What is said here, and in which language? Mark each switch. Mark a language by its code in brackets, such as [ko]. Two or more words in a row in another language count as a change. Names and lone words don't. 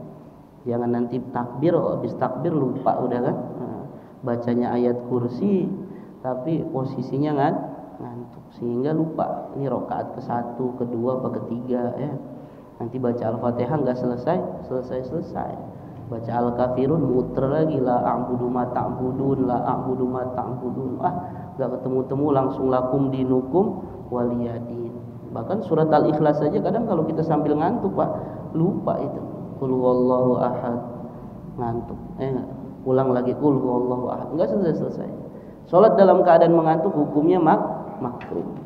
[id] Jangan nanti takbir, habis takbir lupa udah kan. Bacanya ayat kursi tapi posisinya ngantuk sehingga lupa ini rakaat ke-1, ke-2, apa ke-3 ya. Nanti baca Al-Fatihah enggak selesai. Baca Al-Kafirun muter lagi, [ar] لا أعبد ما تعبدون، لا أعبد ما تعبدون. [id] Enggak ketemu-temu langsung [ar] لكم دينكم ولي دين. [id] Bahkan surat Al-Ikhlas saja kadang kalau kita sambil ngantuk Pak, lupa itu. [ar] قل هو الله أحد. Ngantuk. [id] Ulang lagi [ar] قل هو الله أحد. [id] Enggak selesai. Salat dalam keadaan mengantuk hukumnya makruh.